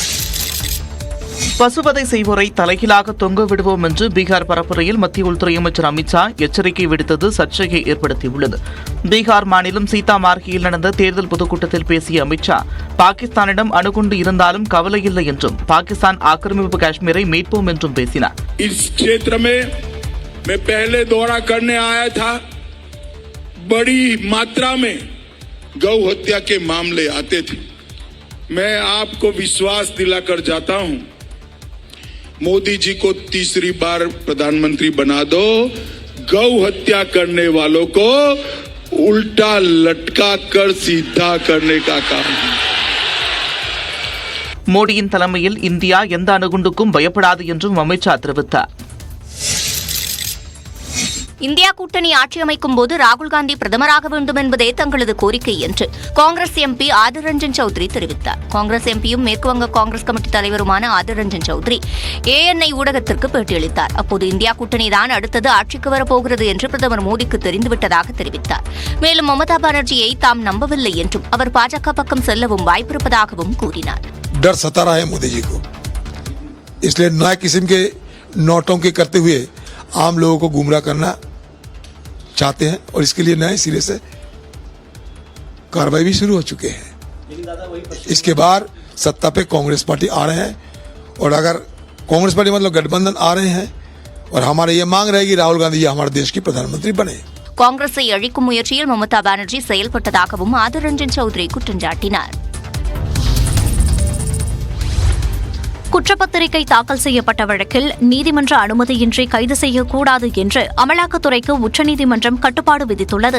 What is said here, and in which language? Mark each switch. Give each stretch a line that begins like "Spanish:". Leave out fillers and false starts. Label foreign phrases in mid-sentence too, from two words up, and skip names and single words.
Tamil: பசுவதை செய்வோரை தலைகீழாக தொங்க விடுவோம் என்று பீகார் பரப்புரையில் மத்திய உள்துறை அமைச்சர் அமித்ஷா எச்சரிக்கை விடுத்தது சர்ச்சையை ஏற்படுத்தியுள்ளது. பீகார் மாநிலம் சீதாமார்கியில் நடந்த தேர்தல் பொதுக்கூட்டத்தில் பேசிய அமித்ஷா பாகிஸ்தானிடம் அணுகுண்டு இருந்தாலும் கவலை இல்லை என்றும் பாகிஸ்தான் ஆக்கிரமிப்பு காஷ்மீரை மீட்போம் என்றும் பேசினார்.
Hindi: इस क्षेत्र में मैं पहले दौरा करने आया था. बड़ी मात्रा में गौ हत्या के मामले आते थे. मैं आपको विश्वास दिलाकर जाता हूं, मोदी जी को तीसरी बार प्रधानमंत्री बना दो. गौ हत्या करने वालों को उल्टा लटका कर सीधा करने का काम.
Tamil: மோடியின் தலைமையில் இந்தியா எந்த அணுகுண்டுக்கும் பயப்படாது என்றும் அமித்ஷா தெரிவித்தார். இந்தியா கூட்டணி ஆட்சி அமைக்கும் போது ராகுல்காந்தி பிரதமராக வேண்டும் என்பதே தங்களது கோரிக்கை என்று காங்கிரஸ் எம்பி ஆதிர் ரஞ்சன் சௌத்ரி தெரிவித்தார். காங்கிரஸ் எம்பியும் மேற்குவங்க காங்கிரஸ் கமிட்டி தலைவருமான ஆதிர் ரஞ்சன் சௌத்ரி ANI ஊடகத்திற்கு பேட்டியளித்தார். அப்போது இந்தியா கூட்டணி தான் அடுத்தது ஆட்சிக்கு வரப்போகிறது என்று பிரதமர் மோடிக்கு தெரிந்துவிட்டதாக தெரிவித்தார். மேலும் மமதா பானர்ஜியை தாம் நம்பவில்லை என்றும் அவர் பாஜக பக்கம் செல்லவும் வாய்ப்பிருப்பதாகவும் கூறினார்.
Hindi: डर सता रहा है मोदी जी को, इसलिए नया किस्म के नौटंकी करते हुए आम लोगों को गुमराह करना चाहते हैं और इसके लिए नए सिरे से कार्रवाई भी शुरू हो चुके हैं. इसके बाद सत्ता पे कांग्रेस पार्टी आ रहे हैं और अगर कांग्रेस पार्टी मतलब गठबंधन आ रहे हैं और हमारे ये मांग रहेगी राहुल गांधी हमारे देश की प्रधानमंत्री बने.
Tamil: காங்கிரஸை அழிக்கும் முயற்சியில் மமதா பானர்ஜி செயல்பட்டதாகவும் ஆதிர் ரஞ்சன் சௌத்ரி குற்றம் சாட்டினார். குற்றப்பத்திரிகை தாக்கல் செய்யப்பட்ட வழக்கில் நீதிமன்ற அனுமதியின்றி கைது செய்யக்கூடாது என்று அமலாக்கத்துறைக்கு உச்சநீதிமன்றம் கட்டுப்பாடு விதித்துள்ளது.